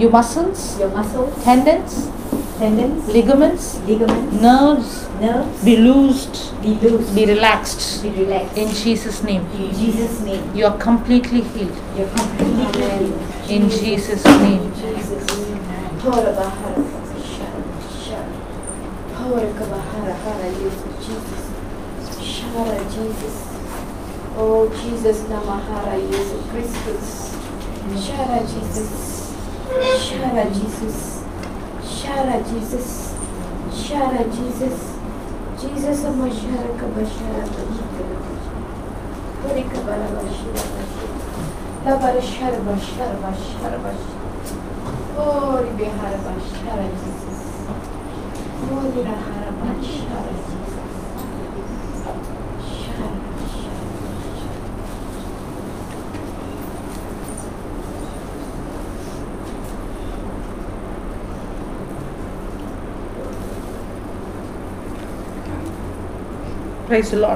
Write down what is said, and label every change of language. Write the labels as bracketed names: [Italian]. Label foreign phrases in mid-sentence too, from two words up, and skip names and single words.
[English] your muscles, your muscles, tendons, tendons, ligaments, ligaments, nerves nerves be loosed, be loosed, be relaxed be relaxed. in Jesus' name. In Jesus' name, You are completely healed you're completely healed. in Jesus' name. Jesus' name. Hora bahara shara shara. Hora kabahara hara Jesus. Shara Jesus. Oh Jesus namahara Jesus Christus. Shara Jesus. Shara Jesus. Shara Jesus. Shara Jesus. Jesus amashara kabashara kabashara. Hori kabara bashara bashara. Labara shara bashara bashara bashara. Holy Bihara Bashara Jesus. Holy Rahara Bashara Jesus. Shara Bashara. Praise the Lord.